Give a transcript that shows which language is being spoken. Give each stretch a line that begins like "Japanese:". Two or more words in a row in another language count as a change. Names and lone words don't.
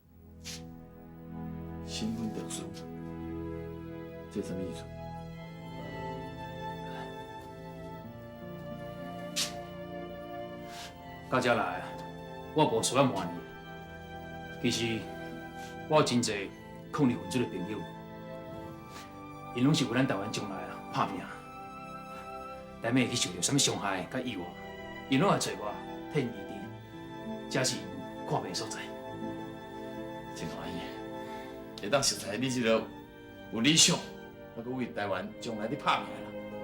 Min Nan Chinese: 身份特殊，这什么意思？到这来，我无需要瞒你。其实我有真侪抗日分子的朋友，因拢是为咱台湾将来打拼。但要去受到什么伤害、甲意外，因拢会找我替因医治，这是因看病的所在。真欢喜，会当实在你这个有理想，还佫为台湾将来咧打拼啦。